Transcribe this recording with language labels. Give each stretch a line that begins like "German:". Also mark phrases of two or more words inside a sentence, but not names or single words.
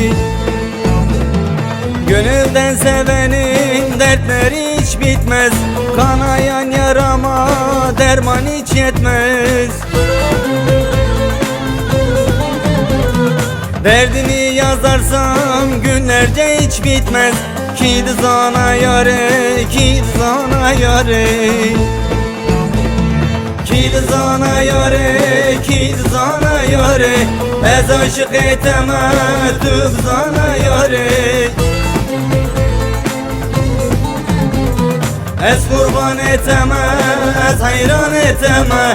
Turkish: Gönülden sevenin dertleri hiç bitmez. Kanayan yarama derman hiç yetmez. Derdini yazarsam günlerce hiç bitmez.
Kurdish: Ki dızana yare, ki dızana yare. Ki dızana yare, ki dızana yare. Ez aşık eteme dızana yare. Ez kurban eteme, ez hayran eteme.